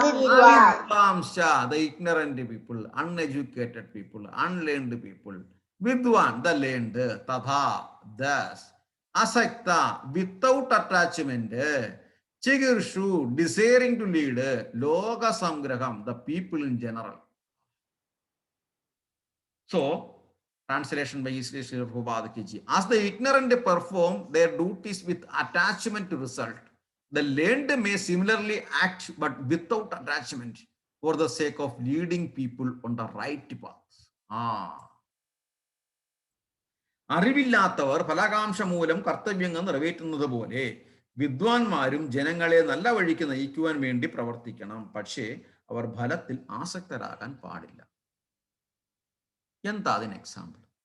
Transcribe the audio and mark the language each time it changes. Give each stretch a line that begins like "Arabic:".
English: അവിദ്വാംസ, the ignorant people, uneducated people, unlearned people. Vidwan, the learned. Tatha, thus. Asakta, without attachment. Chigirshu, desiring to lead. Loka Samgraham, the people in general. So, translation by Sri Prabhupada. As the ignorant perform their duties with attachment to result, the learned may similarly act but without attachment for the sake of leading people on the right path.
Malayalam: അറിവില്ലാത്തവർ ഫലാകാംക്ഷ മൂലം കർത്തവ്യങ്ങൾ നിറവേറ്റുന്നത് പോലെ വിദ്വാൻമാരും ജനങ്ങളെ നല്ല വഴിക്ക് നയിക്കുവാൻ വേണ്ടി പ്രവർത്തിക്കണം. പക്ഷേ അവർ ഫലത്തിൽ ആസക്തരാകാൻ പാടില്ല. എന്താ അതിന് എക്സാമ്പിൾ?